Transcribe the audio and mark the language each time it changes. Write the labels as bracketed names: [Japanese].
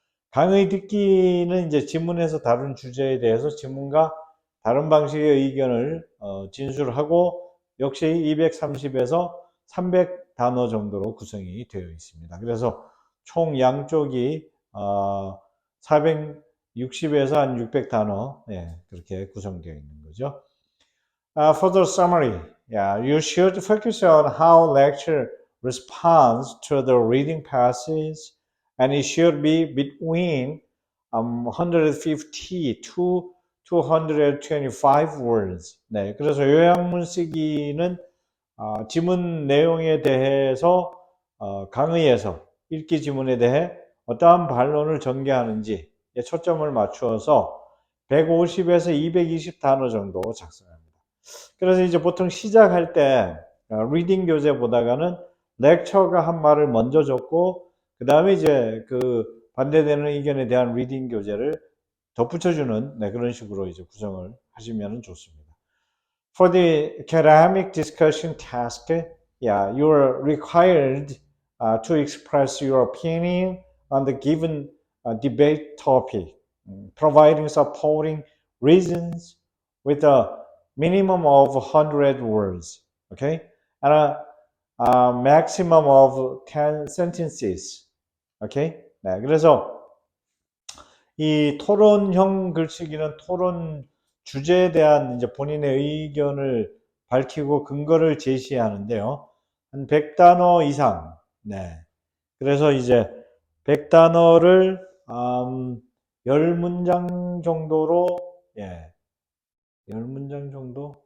[Korean] 강의 듣기는 이제 지문에서 다룬 주제에 대해서 지문과 다른 방식의 의견을 진술하고 역시 230에서 300단어 정도로 구성이 되어 있습니다. 그래서 총 양쪽이 460에서 한 600단어, 그렇게 구성되어 있는 거죠. [English] For the summary, you should focus on how lecture responds to the reading passage, and it should be between 150 to 225 words. [Korean] 네, 그래서 요약문 쓰기는 지문 내용에 대해서 강의에서 읽기 지문에 대해 어떠한 반론을 전개하는지 초점을 맞추어서 150에서 220단어 정도 작성합니다. 그래서 이제 보통 시작할 때 리딩 교재 보다가는 렉처가 한 말을 먼저 적고 그 다음에 이제 그 반대되는 의견에 대한 리딩 교재를 덧붙여주는 그런 식으로 이제 구성을 하시면 좋습니다. [English] For the academic discussion task, you are required to express your opinion on the given debate topic, providing supporting reasons with a minimum of 100 words, okay, and a maximum of 10 sentences, okay. [Korean] 네, 그래서 이 토론형 글쓰기는 토론 주제에 대한 이제 본인의 의견을 밝히고 근거를 제시하는데요. 한 100단어 이상. 네. 그래서 이제 100단어를 10문장 정도로 10문장 정도?